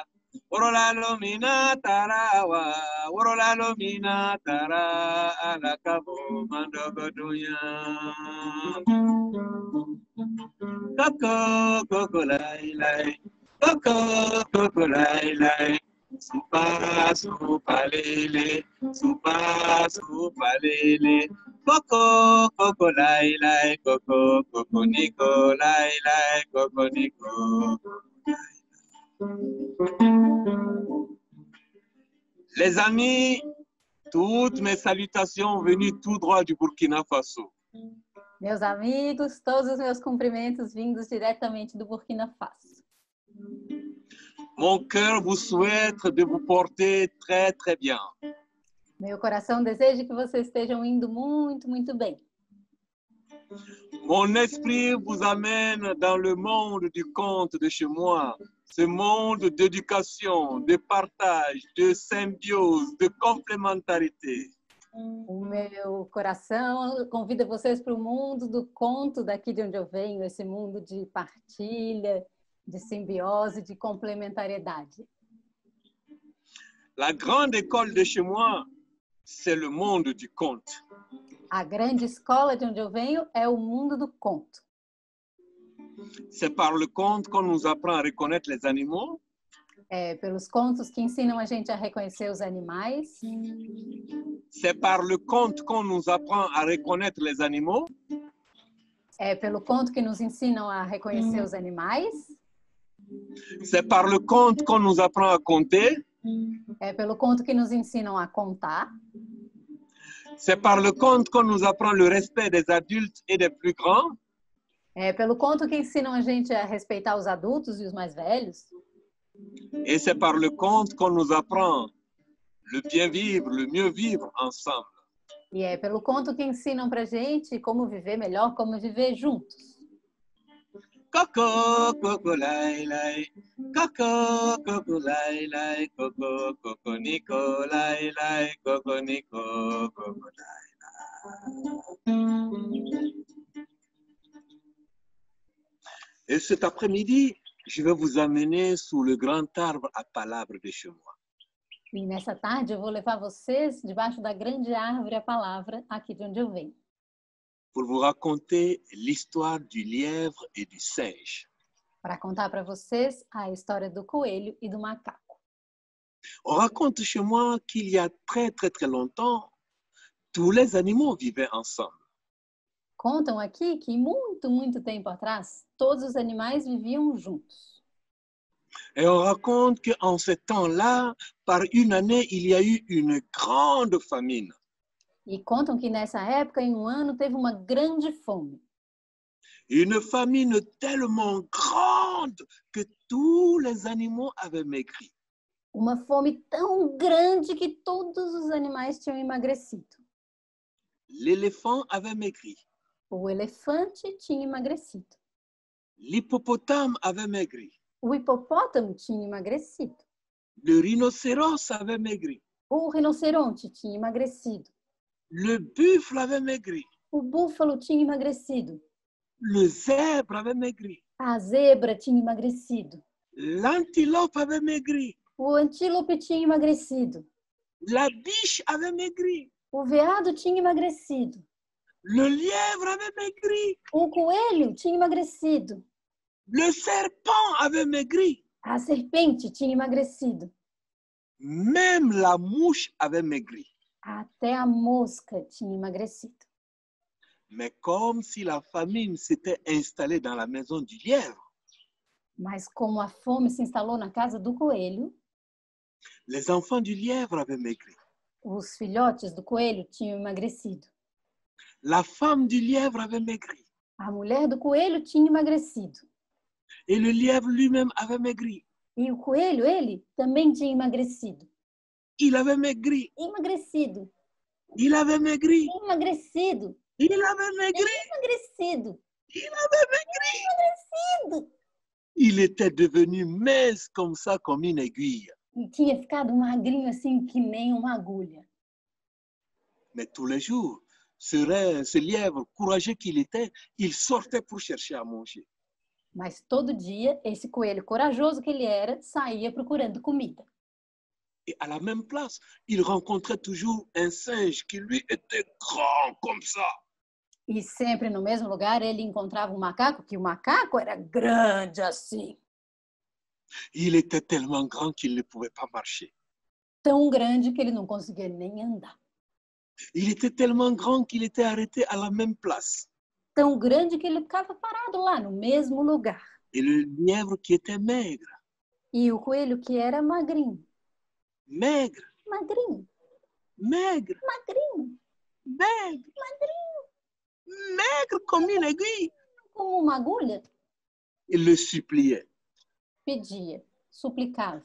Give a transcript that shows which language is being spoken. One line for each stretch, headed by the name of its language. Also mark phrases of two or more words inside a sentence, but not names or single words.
French: Orola lumina tarawa, orola lumina tara, ala cabo mando dunya. Coco, coco, lai, lai, coco, coco, lai, lai. Supa, supa, lele, supa, supa, lele. Coco, coco, lai, lai, coco, coco, nico, lai, lai, coco, nico. Les amis, toutes mes salutations venues tout droit du Burkina Faso.
Portuguese: Meus amigos, todos os meus cumprimentos vindos diretamente do Burkina Faso.
French: Mon cœur vous souhaite de vous porter très, très bien.
Portuguese: Meu coração deseja que vocês estejam indo muito, muito bem.
French: Mon esprit vous amène dans le monde du conte de chez moi. Ce monde d'éducation, de partage, de symbiose, de complémentarité.
Portuguese: O meu coração convida vocês para o mundo do conto daqui de onde eu venho, esse mundo de partilha, de simbiose, de complementariedade.
French: La grande école de chez moi, c'est le monde du conte.
Portuguese: A grande escola de onde eu venho é o mundo do conto.
French: C'est par le conte qu'on nous apprend à reconnaître les animaux.
Portuguese: É pelos contos que ensinam a gente a reconhecer os animais.
French: C'est par le conte qu'on nous apprend à reconnaître les animaux.
Portuguese: É pelo conto que nos ensinam a reconhecer os animais.
French: C'est par le conte qu'on nous apprend à compter.
Portuguese: É pelo conto que nos ensinam a contar.
French: C'est par le conte qu'on nous apprend le respect des adultes et des plus grands.
Portuguese: É pelo conto que ensinam a gente a respeitar os adultos e os mais velhos.
French: Et c'est par le conte qu'on nous apprend le bien vivre, le mieux vivre ensemble.
Portuguese: E é pelo conto que ensinam pra gente como viver melhor, como viver juntos. Coco, coco, lai, lai. Coco, coco, lai, lai. Coco, coco, nico, lai, lai. Coco, nico, coco, lai, lai.
French: Et cet après-midi, je vais vous amener sous le grand arbre à palabres de chez moi.
Portuguese: E nessa tarde eu vou levar vocês debaixo da grande árvore a palavra aqui de onde eu venho.
French: pour vous raconter l'histoire du lièvre et du singe.
Portuguese: Para contar para vocês a história do coelho e do macaco.
French: On raconte chez moi qu'il y a très longtemps, tous les animaux vivaient ensemble.
Portuguese: Contam aqui que muito tempo atrás, todos os animais viviam juntos.
French: Et on raconte qu'en ce temps-là, par une année, il y a eu une grande famine.
Portuguese: E contam que nessa época, em um ano, teve uma grande fome.
French: Une famine tellement grande que tous les animaux avaient maigri.
Portuguese: Uma fome tão grande que todos os animais tinham emagrecido.
French: L'éléphant avait maigri.
Portuguese: O elefante tinha emagrecido.
French: L'hippopotame avait maigri.
Portuguese: O hipopótamo tinha emagrecido.
French: Le rhinocéros avait maigri.
Portuguese: O rinoceronte tinha emagrecido.
French: Le buffle avait maigri.
Portuguese: O búfalo tinha emagrecido.
French: Le zèbre avait maigri.
Portuguese: A zebra tinha emagrecido.
French: L'antilope avait maigri.
Portuguese: O antílope tinha emagrecido.
French: La biche avait maigri.
Portuguese: O veado tinha emagrecido.
French: Le lièvre avait maigri.
Portuguese: O coelho tinha emagrecido.
French: Le serpent avait maigri.
Portuguese: A serpente tinha emagrecido.
French: Même la mouche avait maigri.
Portuguese: Até a mosca tinha emagrecido.
French: Mais comme si la famine s'était installée dans la maison du lièvre,
Portuguese: Mas como a fome se instalou na casa do coelho,
French: les enfants du lièvre avaient maigri.
Portuguese: os filhotes do coelho tinham emagrecido.
French: La femme du lièvre avait maigri.
Portuguese: A mulher do coelho tinha emagrecido.
French: Et le lièvre lui-même avait maigri.
Portuguese: E o coelho, ele, também tinha emagrecido.
French: Il avait maigri.
Portuguese: Emagrecido.
French: Il avait maigri.
Portuguese: Emagrecido.
French: Il avait maigri.
Portuguese: Emagrecido.
French: Il avait maigri.
Portuguese: Emagrecido.
French: Il était devenu mince comme ça, comme une aiguille.
Portuguese: E tinha ficado magrinho assim que nem uma agulha.
French: Mais tous les jours, ce lièvre courageux qu'il était, il sortait pour chercher à manger.
Portuguese: Mas todo dia, esse coelho corajoso que ele era, saía procurando comida.
French: Et à la même place, il rencontrait toujours un singe qui lui était grand comme ça.
Portuguese: E sempre no mesmo lugar ele encontrava um macaco, que o macaco era grande assim.
French: Il était tellement grand qu'il ne pouvait pas marcher.
Portuguese: Tão grande que ele não conseguia nem andar.
French: Il était tellement grand qu'il était arrêté à la même place.
Portuguese: Tão grande que ele ficava parado lá, no mesmo lugar.
French: Et le lièvre qui était maigre,
Portuguese: E o coelho que era magrinho.
French: maigre,
Portuguese: Magrinho.
French: maigre,
Portuguese: Magrinho.
French: maigre,
Portuguese: Magrinho.
French: maigre comme une aiguille,
Portuguese: Como uma agulha,
French: il le suppliait.
Portuguese: pedia, suplicava.